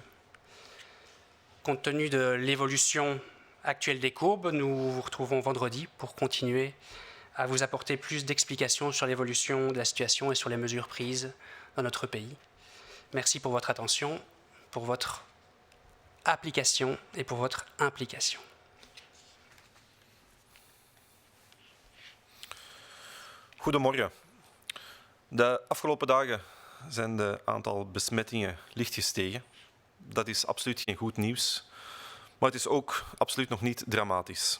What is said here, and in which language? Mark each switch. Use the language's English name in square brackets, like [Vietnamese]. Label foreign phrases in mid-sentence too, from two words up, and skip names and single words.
[French] Compte tenu de l'évolution actuelle des courbes, nous vous retrouvons vendredi pour continuer à vous apporter plus d'explications sur l'évolution de la situation et sur les mesures prises dans notre pays. Merci pour votre attention, pour votre application et pour votre implication. [Dutch] Goedemorgen. De afgelopen dagen zijn de aantal besmettingen licht gestegen. Dat is absoluut geen goed nieuws, maar het is ook absoluut nog niet dramatisch.